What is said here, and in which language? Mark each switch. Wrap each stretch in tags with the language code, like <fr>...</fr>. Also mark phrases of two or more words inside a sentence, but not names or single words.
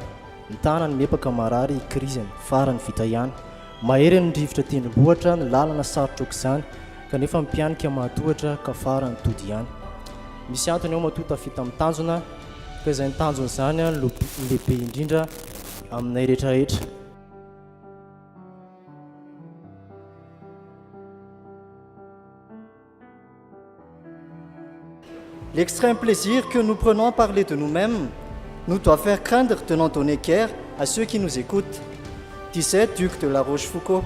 <mg>Ny tanany mepaka marary kriziny farany vita ihany. Mahery ny rivotra tendrombohitra ny lalana sarotra aok'izany kanefa mpianika mahatohatra ka farany tody ihany. Misy antony ao matoa tafita amin'ny tanjona ka izay ny tanjona izany no lehibe indrindra aminay rehetrarehetra.</mg> <fr>L'extrême plaisir que nous prenons à parler de nous-mêmes nous doit faire craindre de n'en donner qu'air à ceux qui nous écoutent, disait Duc de la Rochefoucauld.</fr>